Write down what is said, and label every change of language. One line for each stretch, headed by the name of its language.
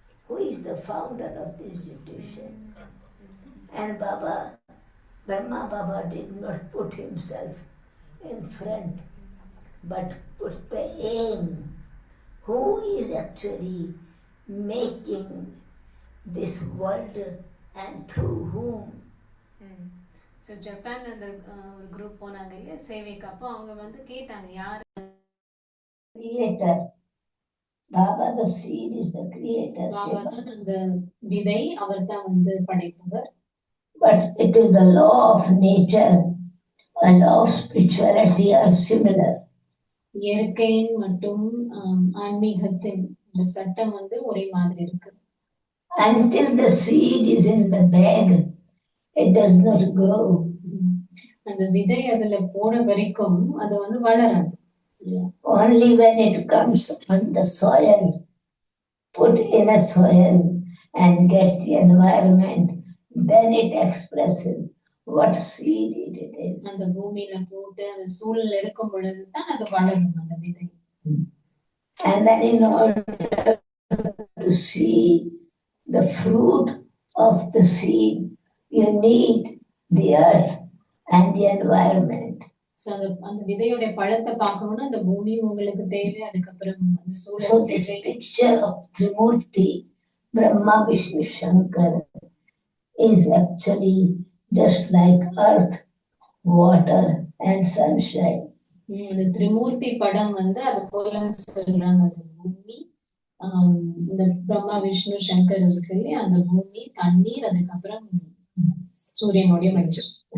English: who is the founder of the institution. And Brahma Baba did not put himself in front, but put the aim. Who is actually making this world and through whom?
Tamil: So ஜப்பான்ல அந்த ஒரு group போனாங்க இல்லையா சேவைக்கு, அப்போ அவங்க வந்து கேட்டாங்க யார்
English: Creator. Baba the seed is the creator.
Tamil: Baba தான் அந்த விதை, அவர் தான் வந்து படைப்பவர்.
English: But it is the law of nature and law of spirituality are similar.
Tamil: இயற்கையின் மற்றும் ஆன்மீகத்தின் இந்த சட்டம் வந்து ஒரே மாதிரி இருக்கு.
English: Until the seed is in the bag, it does not grow.
Tamil: அந்த விதை அதுல போட வரைக்கும் அது வந்து வளராது.
English: Only when it comes on the soil, put in a soil and gets the environment, then it expresses what seed it is.
Tamil: அந்த பூமியில போட்டு அந்த சூழல் இருக்கும் பொழுது தான் அது வளரும் அந்த விதை.
English: And then in order to see the fruit of the seed, you need the earth and the environment.
Tamil: So அந்த விதையோட பழத்தை பார்க்கணும்னா அந்த பூமி உங்களுக்கு தேவை, அதுக்கப்புறம் அந்த சூழல்.
English: So this picture of Trimurti, Brahma, Vishnu, Shankar is actually just like earth, water and sunshine.
Tamil: இந்த திரிமூர்த்தி படம் வந்து அது போல சொல்றாங்க. அந்த பூமி, இந்த பிரம்மா விஷ்ணு சங்கர் இருக்கு இல்லையா, அந்த பூமி, தண்ணீர், அதுக்கப்புறம் சூரியனுடைய வெளிச்சம்.